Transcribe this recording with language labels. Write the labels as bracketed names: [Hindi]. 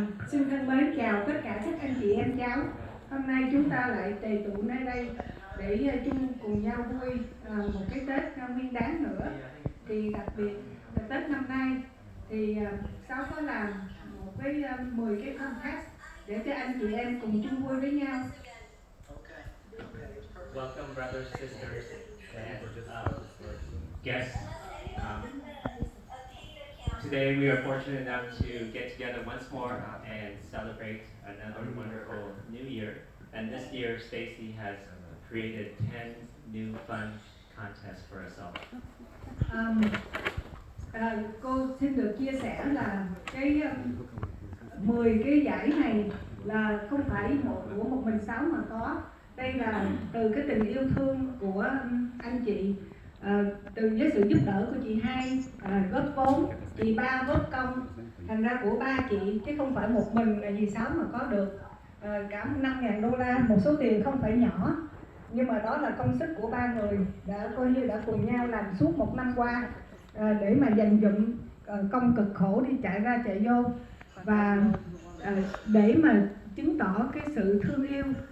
[Vietnamese] Xin thân mến chào tất cả các anh chị em cháu. Hôm nay chúng ta lại tề tụ nơi đây để chung cùng nhau vui một cái Tết Nguyên Đán nữa. Thì đặc biệt là Tết năm nay thì Sáu có làm một cái 10 cái podcast để cho anh chị em cùng chung vui với nhau. [English] Welcome, brothers, sisters, and guests. Today we are fortunate enough to get together once more and celebrate another wonderful new year. And this year, Stacy has created 10 new fun contests for us all. [Vietnamese] Cô xin được chia sẻ là cái 10 cái giải này là không phải của một mình Sáu mà có. Đây là từ cái tình yêu thương của anh chị, từ với sự giúp đỡ của chị Hai góp vốn, chị Ba góp công, thành ra của ba chị chứ không phải một mình là dì Sáu mà có được cả $5.000, một số tiền không phải nhỏ, nhưng mà đó là công sức của ba người đã coi như đã cùng nhau làm suốt một năm qua để mà dành dụm công cực khổ đi chạy ra chạy vô và để mà chứng tỏ cái sự thương yêu.